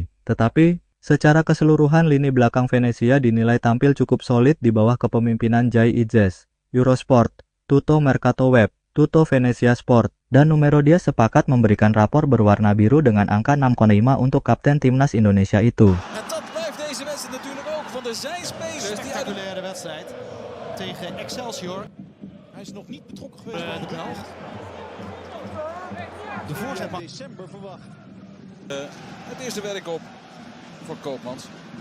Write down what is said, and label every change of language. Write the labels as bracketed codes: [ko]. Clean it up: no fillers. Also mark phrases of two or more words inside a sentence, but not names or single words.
[id] Tetapi, secara keseluruhan lini belakang Venezia dinilai tampil cukup solid di bawah kepemimpinan Jai Ijaz. Eurosport, Tutto Mercato Web, Tutto Venezia Sport, dan Numero Dia sepakat memberikan rapor berwarna biru dengan angka 6,5 untuk kapten timnas Indonesia itu. [nl] En dat blijft deze wedstrijd natuurlijk ook, want er zijn spelers die uit Spectaculaire wedstrijd tegen Excelsior. Hij is nog niet betrokken geweest bij De Belg. De voorzet mag december verwacht. het eerste werk op voor Koopmans.